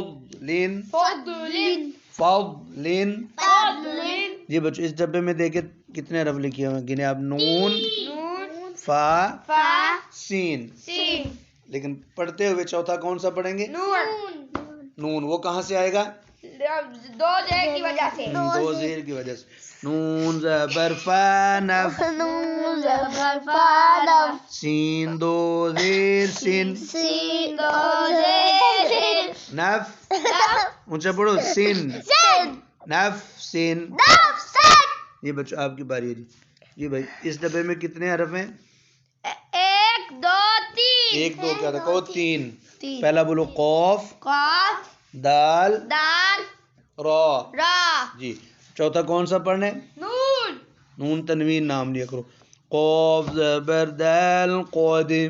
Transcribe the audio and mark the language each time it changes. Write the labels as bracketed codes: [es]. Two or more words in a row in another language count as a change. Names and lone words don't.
[ur] فضل جی بچوں اس ڈبے میں دیکھیں کتنے حرف لکھے ہوئے ہیں گنے آپ نون فا سین لیکن پڑھتے ہوئے چوتھا کون سا پڑھیں گے نون وہ کہاں سے آئے گا 2 زیر کی وجہ سے 2 زیر کی وجہ سے نون زبر فا نف سین 2 زیر سین نف اونچا پڑھو سین نف سین یہ بچوں آپ کی باری ہے جی بھائی اس ڈبے میں کتنے حرف ہیں 1 2 3 1 2 کیا تھا کہو 3 پہلا بولو قاف دال را جی چوتھا کون سا پڑھنے نون تنوین نام لیا کرو قاف زبر دال قاد